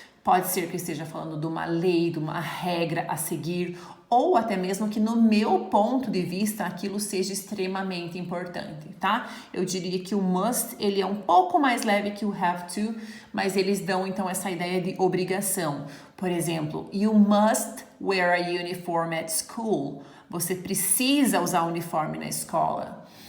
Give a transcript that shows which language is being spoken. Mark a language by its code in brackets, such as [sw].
[pt] Pode ser que eu esteja falando de uma lei, de uma regra a seguir, ou até mesmo que no meu ponto de vista aquilo seja extremamente importante, tá? Eu diria que o must, ele é um pouco mais leve que o have to, mas eles dão então essa ideia de obrigação. Por exemplo, [en] you must wear a uniform at school. [pt] Você precisa usar uniforme na escola.